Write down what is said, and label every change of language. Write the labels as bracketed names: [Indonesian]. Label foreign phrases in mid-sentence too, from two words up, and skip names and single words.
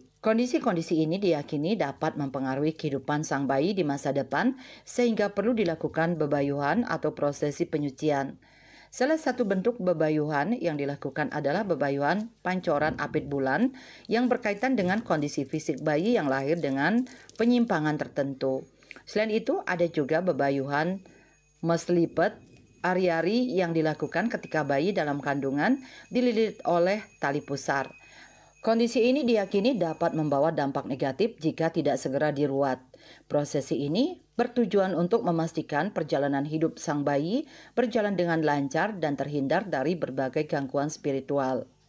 [Indonesian] Kondisi-kondisi ini diyakini dapat mempengaruhi kehidupan sang bayi di masa depan sehingga perlu dilakukan bebayuhan atau prosesi penyucian. Salah satu bentuk bebayuhan yang dilakukan adalah bebayuhan pancoran apit bulan yang berkaitan dengan kondisi fisik bayi yang lahir dengan penyimpangan tertentu. Selain itu, ada juga bebayuhan meselipet ari-ari yang dilakukan ketika bayi dalam kandungan dililit oleh tali pusar. Kondisi ini diyakini dapat membawa dampak negatif jika tidak segera diruat. Prosesi ini bertujuan untuk memastikan perjalanan hidup sang bayi berjalan dengan lancar dan terhindar dari berbagai gangguan spiritual.